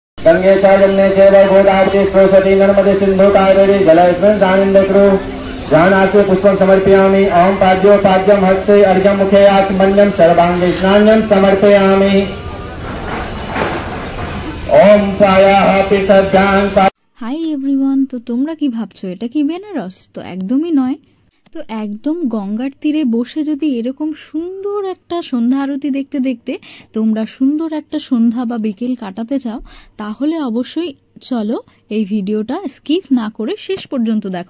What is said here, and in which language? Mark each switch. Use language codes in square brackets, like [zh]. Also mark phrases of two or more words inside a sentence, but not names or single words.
[sa] गंगे च यमुने चैव गोदावरी सरस्वती नर्मदे सिंधु कावेरी जलेस्मिन् सन्निधिं कुरु। ध्यानार्थे पुष्पं समर्पयामि। ओम पाद्यं हस्ते अर्घ्यं मुखे आचमन्यं सर्वांगे स्नानं समर्पयामि। ओम प्रायः पृथग्भ्यां। [en] Hi everyone, [bn] तो তোমরা কি ভাবছো এটা কি বেনারস? তো একদমই নয়। তো একদম গঙ্গার তীরে বসে যদি এরকম সুন্দর একটা সন্ধ্যা আরতি দেখতে দেখতে তোমরা সুন্দর একটা সন্ধ্যা বা বিকেল কাটাতে চাও, তাহলে অবশ্যই চলো এই ভিডিওটা স্কিপ না করে শেষ পর্যন্ত দেখো।